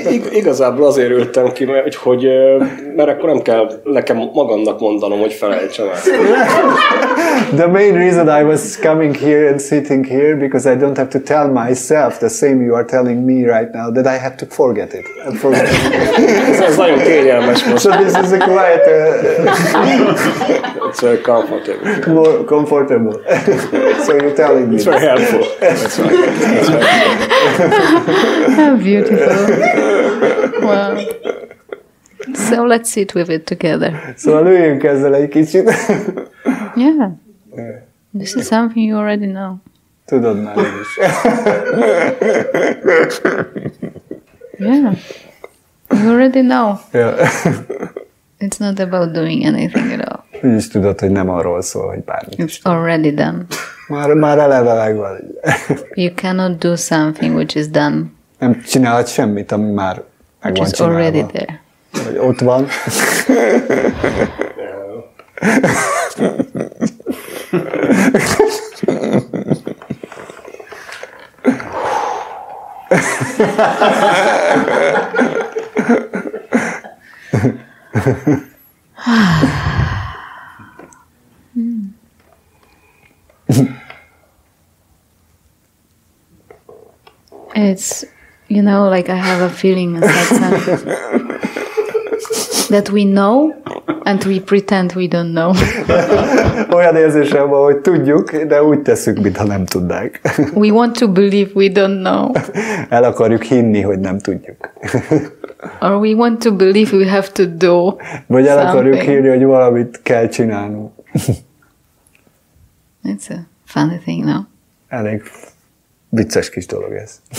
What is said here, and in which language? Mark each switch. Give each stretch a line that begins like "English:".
Hungarian: Igazából azért ültem ki, mert akkor nem kell nekem magamnak mondanom, hogy felejtsem el.
English: The main reason I was coming here and sitting here because I don't have to tell myself the same you are telling me right now, that I have to forget it.
Hungarian: Ez nagyon kényelmes most.
English: So this is a quite It's very comfortable. more comfortable. So you're telling me. It's very helpful. That's right. That's right. How beautiful. Wow. So let's sit with it together.
Hungarian: Szóval lőjünk ezzel egy kicsit.
English: Yeah. This is something you already know.
Hungarian: Tudod már is.
English: Yeah. You already know. Yeah. It's not about doing anything at all.
Hungarian: Úgyis tudod, hogy nem arról szól, hogy bármit.
English: It's already done.
Hungarian: Már eleve megvan.
English: You cannot do something which is done.
Hungarian: Nem csinálhat semmit, ami már meg
English: Which
Hungarian: van
English: is
Hungarian: csinálva.
English: already there.
Hungarian: Vagy ott van.
English: It's, you know, like I have a feeling in Satsang that we know and we pretend we don't know.
Hungarian: Olyan érzésem van, hogy tudjuk, de úgy tesszük, mintha nem tudnánk.
English: We want to believe we don't know.
Hungarian: El akarjuk hinni, hogy nem tudjuk.
English: Or we want to believe we have to do
Hungarian: Vagy el akarjuk
English: something.
Hungarian: hinni, hogy valamit kell csinálnunk.
English: It's a funny thing, no?
Hungarian: Elég vicces kis dolog ez.